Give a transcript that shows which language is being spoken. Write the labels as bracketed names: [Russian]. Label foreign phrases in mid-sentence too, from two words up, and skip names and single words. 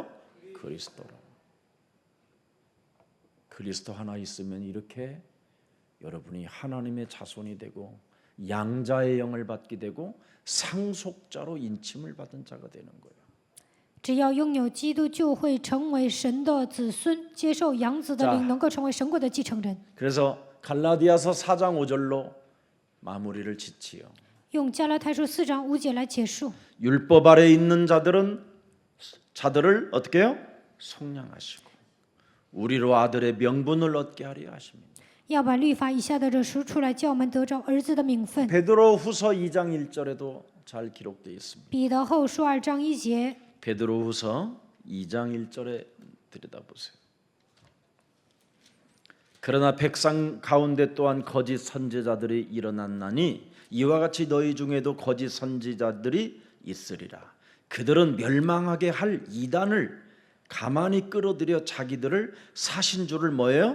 [Korean] 그리스도라. 그리스도 하나 있으면 이렇게 여러분이 하나님의 자손이 되고 양자의 영을 받게 되고 상속자로 인침을 받은 자가 되는 거예요. [Chinese] 只要拥有基督，就会成为神的子孙，接受养子的灵，能够成为神国的继承人。 [Korean] 그래서 갈라디아서 4장 5절로 마무리를 짓지요. [Chinese] 用加拉太书4章5节来结束。 [Korean] 율법 아래 있는 자들을 어떻게 해요? 속량하시고 우리로 아들의 명분을 얻게 하려 하십니다. [Chinese] 要把律法以下的这赎出来，叫我们得着儿子的名分。 [Korean] 베드로후서 2장 1절에도 잘 기록되어 있습니다. [Chinese] 彼得后书2章1节， [Korean] 베드로후서 2장 1절에 들여다보세요. 그러나 백성 가운데 또한 거짓 선지자들이 일어났나니 이와 같이 너희 중에도 거짓 선지자들이 있으리라. 그들은 멸망하게 할 이단을 가만히 끌어들여 자기들을 사신 줄을 뭐예요?